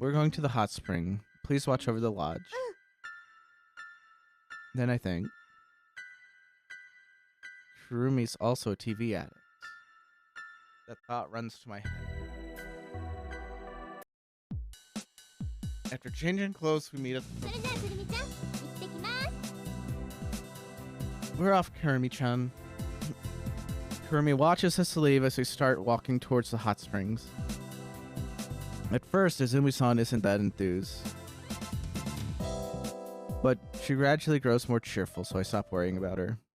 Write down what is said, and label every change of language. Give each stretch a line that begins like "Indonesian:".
English: We're going to the hot spring. Please watch over the lodge. Then I think Kurumi's also a TV addict. That thought runs to my head. After changing clothes, we meet at the...
Japanese: それじゃあくるみちゃん行ってきます。
English: We're off, Kurumi-chan. Kurumi watches us leave as we start walking towards the hot springs. At first, Izumi-san isn't that enthused. But she gradually grows more cheerful, so I stop worrying about her.